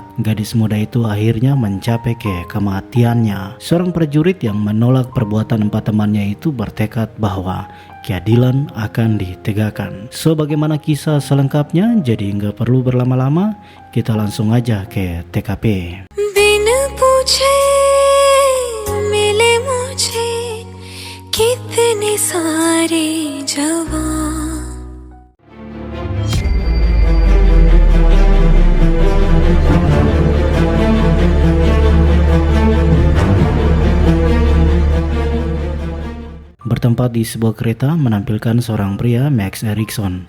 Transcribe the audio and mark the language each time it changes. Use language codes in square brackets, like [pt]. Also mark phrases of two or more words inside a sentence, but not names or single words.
[id] Gadis muda itu akhirnya mencapai kematiannya. Seorang prajurit yang menolak perbuatan 4 temannya itu bertekad bahwa keadilan akan ditegakkan. So, bagaimana kisah selengkapnya? Jadi nggak perlu berlama-lama, kita langsung aja ke TKP. [hi] बिन पूछे मिले मुझे कितने सारे जवान। [id] Bertempat di sebuah kereta menampilkan seorang pria, Max Erikson.